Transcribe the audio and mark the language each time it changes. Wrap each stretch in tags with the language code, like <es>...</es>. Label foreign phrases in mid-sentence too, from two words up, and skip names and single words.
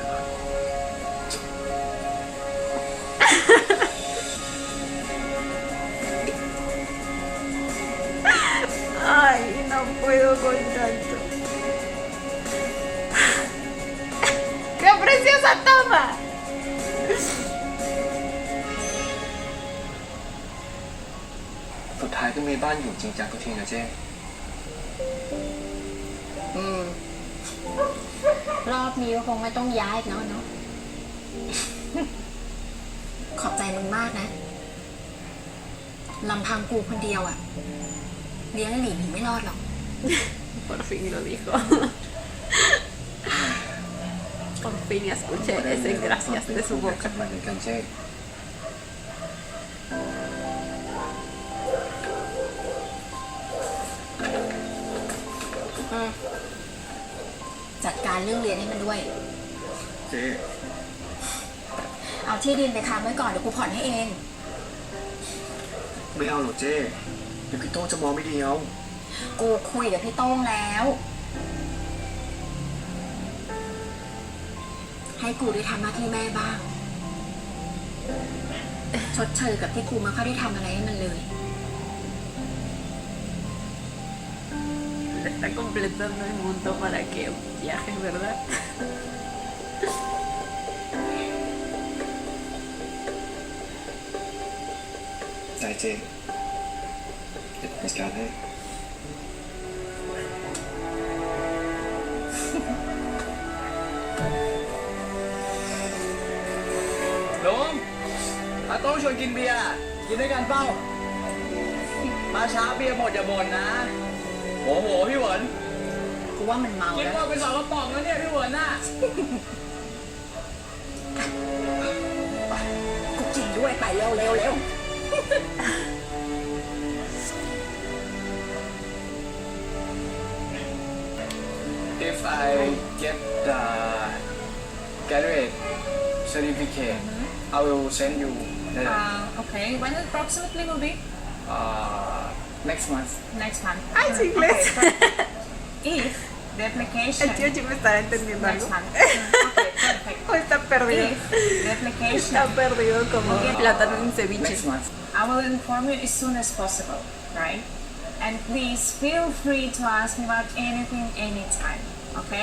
<es>Ay, no puedo con tanto. ¡Qué preciosa toma!</es> <th>สุดท้ายก็มีบ้านอยู่จริงจังทุกทีนะเจ๊ รอบนี้ก็คงไม่ต้องย้ายอีกแล้วเนาะ ขอบใจมึงมากนะ ลำพังกูคนเดียวอะเลี้ยงหลีหนีไม่รอดหรอก</th> <es>Por fin lo dijo. Por fin escuché ese gracias de su boca.</es> <th>มาเหมือนกันเจ๊ จัดการเรื่องเรียนให้มันด้วย เจ๊ เอาที่ดินไปค้ำไว้ก่อนเดี๋ยวกูผ่อนให้เอง ไม่เอาหรอกเจ๊เดี๋ยวพี่โต้จะมองไม่ดีเอา กูคุยกับพี่โต้งแล้ว ให้กูได้ทำหน้าที่แม่บ้าง ชดเชยกับที่กูไม่ค่อยได้ทำอะไรให้มันเลย</th> <es>Le está completando el mundo para que viaje, ¿verdad?</es> <th>ใจเจ๊เดี๋ยวผมจัดการให้ ลุงอาโต้ชวนกินเบียร์กินด้วยกันเปล่ามาช้าเบียร์หมดอย่าบ่นนะโอ้โหพี่เหวิน กูว่ามันเมา กิน แล้ว หมดเป็น2 กระป๋องแล้วเนี่ยพี่เหวินน่ะ กูกินด้วยไปเร็วเร็วเร็ว</th> <en>If I get the graduate certificate I will send you later Okay. When approximately will be? next month Next month.</en> <es>¡Ay, es inglés!</es> <en>If the application.</en> <es>El tío Jim estará entendiendo algo.</es> <en>Next month. Okay, perfect.</en> <es>O está perdido.</es> <en>If the application,</en> <es>Está perdido como plátano en ceviche.</es> <en>next month I will inform you as soon as possible, right? And please feel free to ask me about anything anytime. Okay?</en>